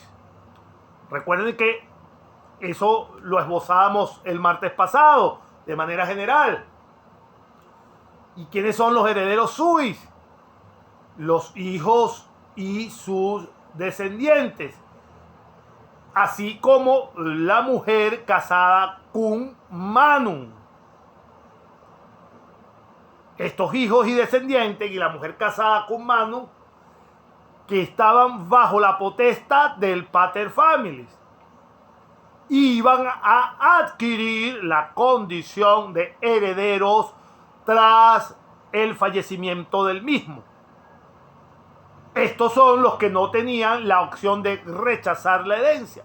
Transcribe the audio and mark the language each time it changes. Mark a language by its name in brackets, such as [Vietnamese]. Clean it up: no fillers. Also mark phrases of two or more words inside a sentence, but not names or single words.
[Spanish] Recuerden que eso lo esbozábamos el martes pasado de manera general. ¿Y quiénes son los herederos suis? Los hijos y sus descendientes, así como la mujer casada [Latin] cum manum. [Spanish] Estos hijos y descendientes y la mujer casada [Latin] cum manum [Spanish] que estaban bajo la potestad del pater familias iban a adquirir la condición de herederos tras el fallecimiento del mismo. Estos son los que no tenían la opción de rechazar la herencia.